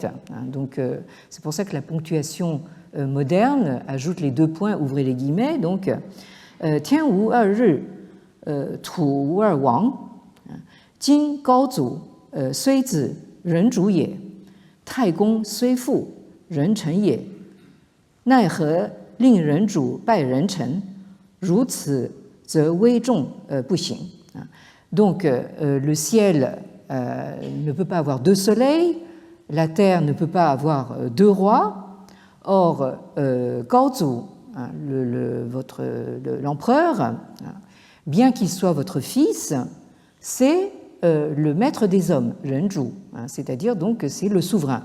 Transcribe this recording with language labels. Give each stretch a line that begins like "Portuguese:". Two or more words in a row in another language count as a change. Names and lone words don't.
French: Donc c'est pour ça que la ponctuation moderne ajoute les 2 points, ouvrez les guillemets, donc Tian
Chinese: 无二日，土无二王，今高祖，虽子，人主也，太公虽父, 人臣也，奈何令人主拜人臣，如此则危重不行。
French: Donc le ciel ne peut pas avoir 2 soleils, la terre ne peut pas avoir 2 rois. Or Gaozu, l'empereur, bien qu'il soit votre fils, c'est le maître des hommes, Renju, c'est-à-dire donc c'est le souverain.